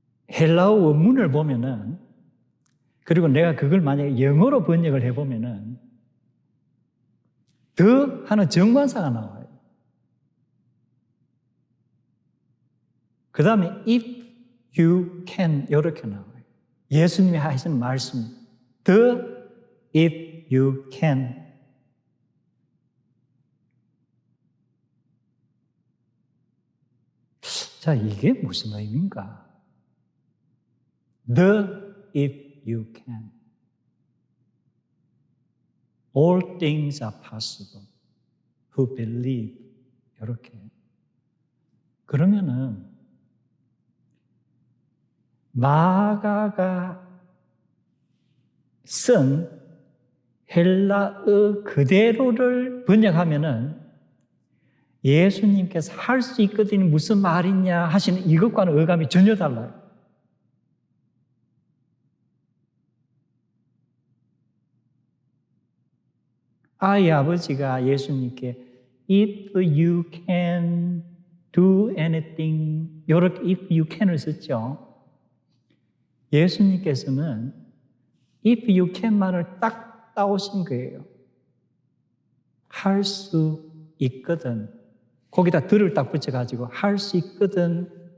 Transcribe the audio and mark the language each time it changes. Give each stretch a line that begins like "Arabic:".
Korean: 헬라어 원문을 보면은, 그리고 내가 그걸 만약에 영어로 번역을 해보면은, 더 하는 정관사가 나와요. 그 다음에
English: if you can
Korean: 이렇게 나와요. 예수님이 하시는 말씀,
English: the if you can.
Korean: 자, 이게 무슨 의미인가?
English: The if you can. All things are possible who believe.
Korean: 이렇게. 그러면은 마가가 쓴 헬라어 그대로를 번역하면은 예수님께서 할 수 있거든 무슨 말이냐 하시는 이것과는 어감이 전혀 달라요. 아이 아버지가 예수님께
English: if you can do anything
Korean: 이렇게
English: if you can
Korean: 을 썼죠. 예수님께서는
English: if you can
Korean: 만을 딱 따오신 거예요. 할 수 있거든. 거기다 들을 딱 붙여가지고 할 수 있거든.